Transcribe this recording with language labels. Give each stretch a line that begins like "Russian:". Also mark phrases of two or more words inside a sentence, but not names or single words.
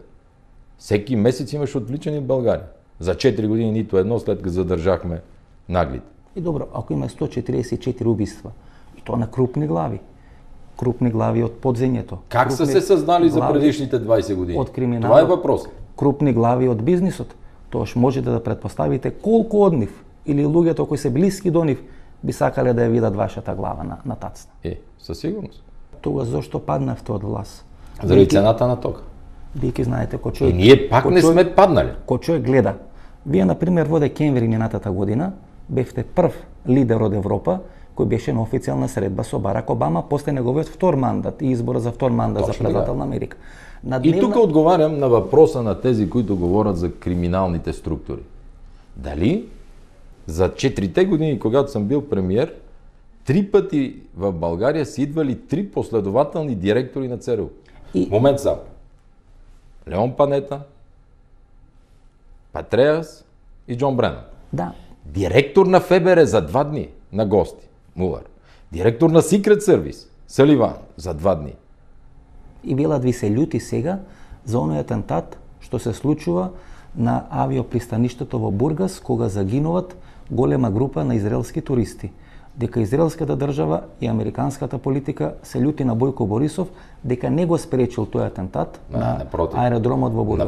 Bulgarian: Всеки месец имаше отвличани в България. За 4 години нито едно, след като задържахме наглите.
Macedonian: И добро, ако има 144 убийства, и то на крупни глави од подземјето.
Bulgarian: Как са се съзнали за предишните 20 години?
Macedonian: Од криминалот.
Bulgarian: Това е въпрос.
Macedonian: Крупни глави од бизнисот. Тоаш можете да предпоставите колку од нив или луѓето кои се блиски до нив би сакале да ја видат вашата глава на тацна.
Bulgarian: Със сигурност.
Macedonian: Тогаш зашто паднавте од власт?
Bulgarian: Заради цената на тока.
Macedonian: Бидејќи знаете кој човек.
Bulgarian: Ние пак не сме паднали.
Macedonian: Кој човек гледа. Вие на пример во декември минатата година бевте прв лидер од Европа кој беше на официјална средба со Барак Обама после неговиот втор мандат и избора за втор мандат за председател на Америка.
Bulgarian: И тук одговарям на въпроса на тези, които говорят за криминалните структури. Дали за 4-те години, когато съм бил премиер, 3 пъти в България са идвали 3 последователни директори на ЦРУ.
Macedonian: Момент сам.
Bulgarian: Леон Панета, Патреас и Джон Бренан. Да. Директор на ФБР за 2 дни на гости, Мулър. Директор на Secret Service, Саливан, за 2 дни.
Macedonian: И велат ви се љути сега за оној атентат што се случува на авиопристаништето во Бургас, кога загинуват голема група на израелски туристи. Дека израелската држава и американската политика се љути на Бојко Борисов дека не го спречил тој атентат на аеродромот во Бургас.